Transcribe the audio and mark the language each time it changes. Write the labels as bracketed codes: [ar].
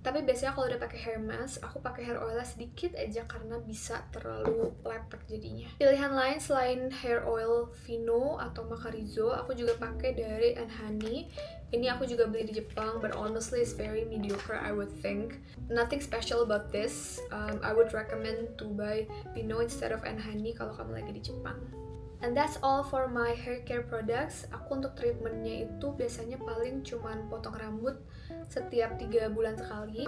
[id] Tapi biasanya kalau udah pakai hair mask, aku pakai hair oilnya sedikit aja karena bisa terlalu lepek jadinya. Pilihan lain selain hair oil Vino atau Macarizo, aku juga pakai dari Honey. Ini aku juga beli di Jepang, [en] but honestly it's very mediocre I would think. Nothing special about this. I would recommend to buy Vino instead of Honey [id] kalau kamu lagi di Jepang. [en] And that's all for my hair care products. [id] Aku untuk treatmentnya itu biasanya paling cuman potong rambut setiap 3 bulan sekali.